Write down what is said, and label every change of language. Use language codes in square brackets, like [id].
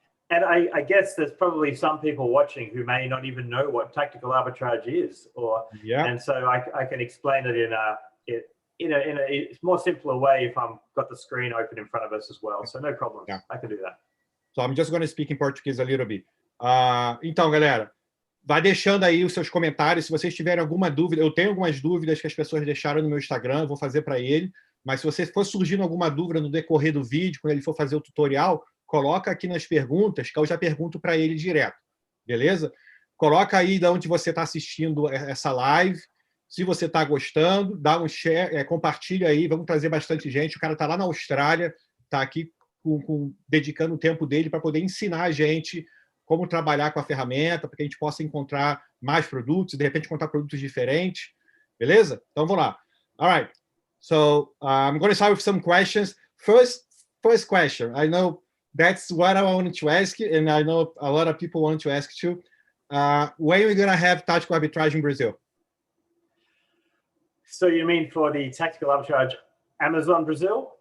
[en] And I guess there's probably some people watching who may not even know what tactical arbitrage is, and so I can explain it in a more simpler way if I've got the screen open in front of us as well. So no problem. Yeah. I can do that. So I'm just going to speak in Portuguese a little bit. [pt] Então, galera, vai deixando aí os seus comentários. Se vocês tiverem alguma dúvida, eu tenho algumas dúvidas que as pessoas deixaram no meu Instagram, eu vou fazer para ele. Mas se você for surgindo alguma dúvida no decorrer do vídeo, quando ele for fazer o tutorial, coloca aqui nas perguntas, que eu já pergunto para ele direto, beleza? Coloca aí de onde você está assistindo essa live. Se você está gostando, dá um share, compartilha aí, vamos trazer bastante gente. O cara está lá na Austrália, está aqui dedicando o tempo dele para poder ensinar a gente como trabalhar com a ferramenta, para que a gente possa encontrar mais produtos, de repente encontrar produtos diferentes, beleza? Então, vamos lá. [en] All right. So, I'm going to start with some questions. First question. I know that's what I wanted to ask, and I know a lot of people want to ask too. When are we going to have tactical arbitrage in Brazil? So you mean for the tactical arbitrage Amazon Brazil?